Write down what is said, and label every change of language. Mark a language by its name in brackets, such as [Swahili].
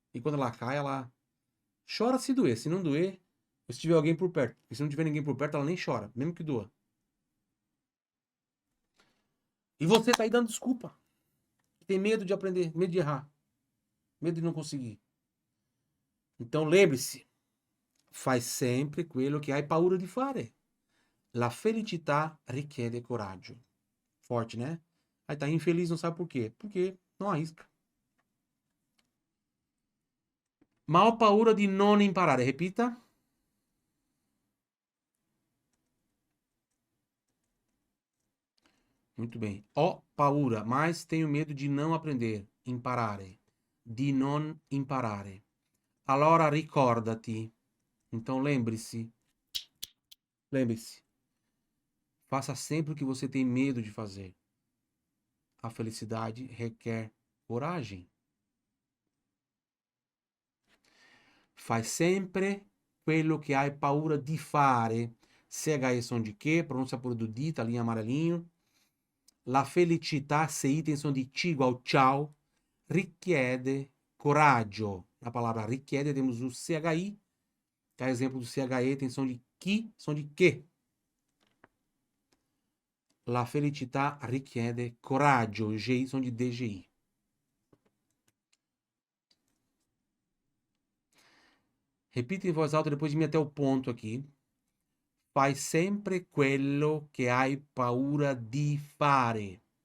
[Portuguese] E quando ela cai, ela chora se doer. Se não doer, se tiver alguém por perto. E se não tiver ninguém por perto, ela nem chora, mesmo que doa. E você tá aí dando desculpa. Tem medo de aprender, medo de errar, medo de não conseguir. Então lembre-se, faz sempre [Italian] quello che hai paura di fare. La felicità richiede coraggio. [Portuguese] Forte, né? Aí tá infeliz, não sabe por quê. Porque não arrisca. [Italian] Ma ho paura di non imparare. [Portuguese] Repita. Muito bem. [Italian] Ho paura, [Portuguese] mas tenho medo de não aprender. [Italian] Imparare. Di non imparare. Allora ricordati. [Portuguese] Então lembre-se. Lembre-se. Faça sempre o que você tem medo de fazer. A felicidade requer coragem. [Italian] Faz sempre quello che hai paura di fare. [Portuguese] CHE som de que, pronúncia por do di, tá ali em amarelinho. [Italian] La felicità, [Portuguese] CI tem som de ti igual ciao. [Italian] Richiede coraggio. [Portuguese] Na palavra richiede temos o CHI, que é exemplo do CHE, tem som de que, som de que. [Italian] La felicità richiede coraggio. [Portuguese] GI som de DGI. Repita em voz alta depois de mim até o ponto aqui. [Italian] Fai sempre quello che hai paura di fare.